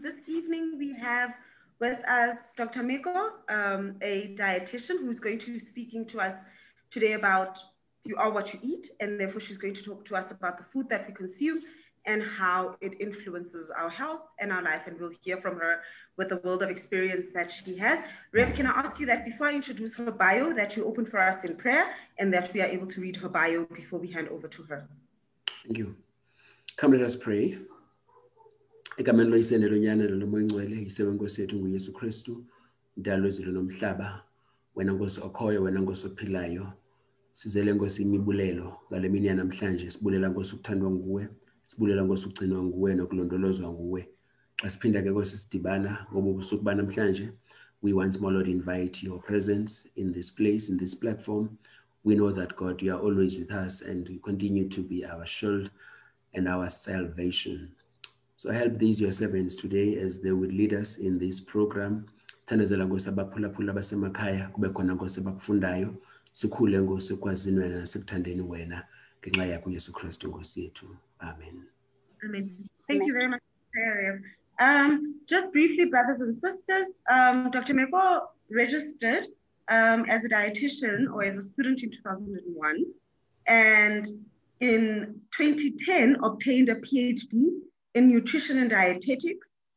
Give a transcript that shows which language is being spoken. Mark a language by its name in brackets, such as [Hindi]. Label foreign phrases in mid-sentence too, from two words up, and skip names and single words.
[English] This evening we have with us Dr. Meko, a dietitian who's going to be speaking to us today about you are what you eat, and therefore she's going to talk to us about the food that we consume and how it influences our health and our life, and we'll hear from her with the world of experience that she has. Rev, can I ask you that before I introduce her bio, that you open for us in prayer and that we are able to read her bio before we hand over to her. Thank you. Come, let us pray. [Xhosa] Egameni loyisene lonyana lomoya ingcwele yisewe Nkosi yethu nguYesu Kristu, mdali wezulu nomhlaba, wena Nkosi okhoyo, wena Nkosi ophilayo. Sizele Nkosi imibulelo ngale mini yanamhlanje, sibulela Nkosi ukuthandwa nguwe, sibulela Nkosi ukugcinwa nguwe nokulondolozwa nguwe. Xa siphinda ke Nkosi sidibana ngoba ubusuku banamhlanje, [English] we once more, Lord, invite your presence in this place, in this platform. We know that, God, you are always with us and you continue to be our shield and our salvation. So help these your servants today as they would lead us in this program. [Xhosa] Thandazela Nkosi abaphulaphula basemakhaya, kube khona Nkosi abakufundayo, sikhule Nkosi ekwazini wena nasekuthandeni wena ngenxa yakho Yesu Kristu Nkosi yethu. [English] Amen. Amen. Thank you very much, Rev. Just briefly, brothers and sisters, Dr. Meko registered as a dietitian or as a student in 2001, and in 2010 obtained a PhD in nutrition and dietetics.